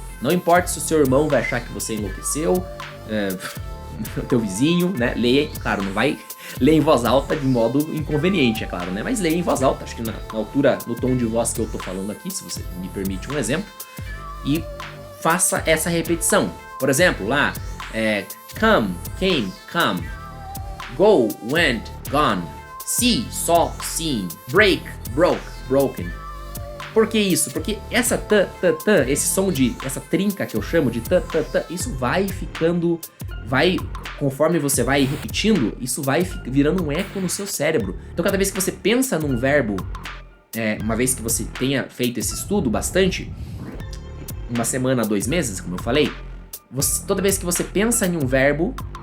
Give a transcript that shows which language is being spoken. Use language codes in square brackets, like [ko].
[pt] Não importa se o seu irmão vai achar que você enlouqueceu, o teu vizinho, né, leia, claro, não vai ler em voz alta de modo inconveniente, é claro, né, mas leia em voz alta, acho que na altura, no tom de voz que eu tô falando aqui, se você me permite um exemplo, e faça essa repetição. Por exemplo, lá, [en] come, came, come, go, went, gone, see, saw, seen, break, broke, broken. [pt] Por que isso? Porque essa esse som essa trinca que eu chamo de isso vai ficando, conforme você vai repetindo, isso vai virando um eco no seu cérebro. Então cada vez que você pensa num verbo, uma vez que você tenha feito esse estudo bastante, 1 semana, 2 meses, como eu falei, toda vez que você pensa em um verbo,